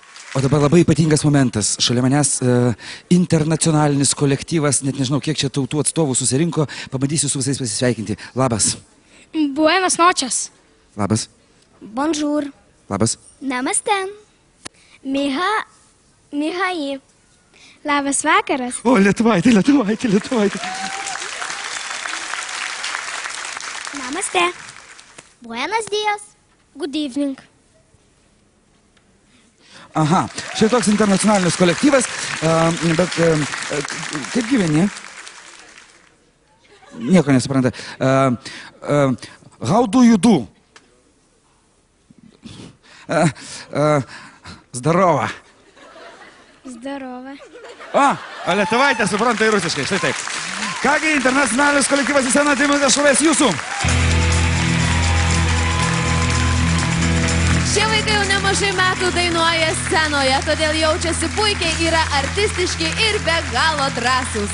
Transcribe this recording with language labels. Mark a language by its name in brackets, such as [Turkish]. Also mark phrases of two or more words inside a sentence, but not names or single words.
[Lithuanian] O dabar labai ypatingas momentas. Šalia manęs internacionalinis kolektyvas, net nežinau, kiek čia tautų atstovų susirinko. Pabandysiu su visais pasisveikinti. Labas. [Spanish] Buenas noches. [Lithuanian] Labas. [French] Bonjour. [Lithuanian] Labas. [Hindi] Namaste. Mihai. [Lithuanian] Labas vakaras. O, lietuvaitė. [Hindi] Namaste. [Spanish] Buenos dias. [English] Good evening. [Lithuanian] Aha, štai toks internacionalinis kolektyvas, bet kaip gyveni? Nieko nesupranta. [English] How do you do? [Russian] Zdarova. Zdarova. [Lithuanian] O lietuvaitė supranta ir rusiškai, štai taip. Kągi, internacionalinis kolektyvas į sceną, tai mūsų šlovės jūsų. Šie vaikai jau nemažai metų dainuoja scenoje, todėl jaučiasi puikiai, yra artistiški ir be galo drąsūs.